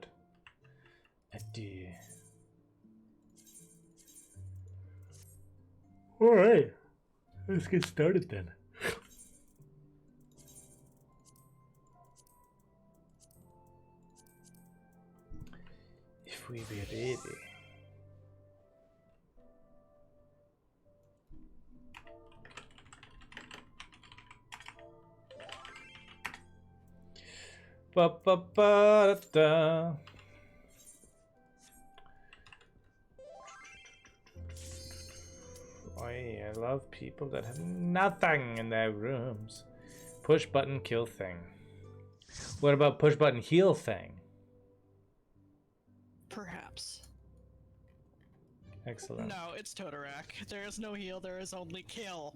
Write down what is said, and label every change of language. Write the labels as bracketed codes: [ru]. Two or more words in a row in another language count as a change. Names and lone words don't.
[en] I do. Alright. Let's get started then. If we be ready. Ba ba ba da. Boy, I love people that have nothing in their rooms. Push button kill thing. What about push button heal thing? Perhaps. Excellent. No, it's Totorak. There is no heal, there is only kill.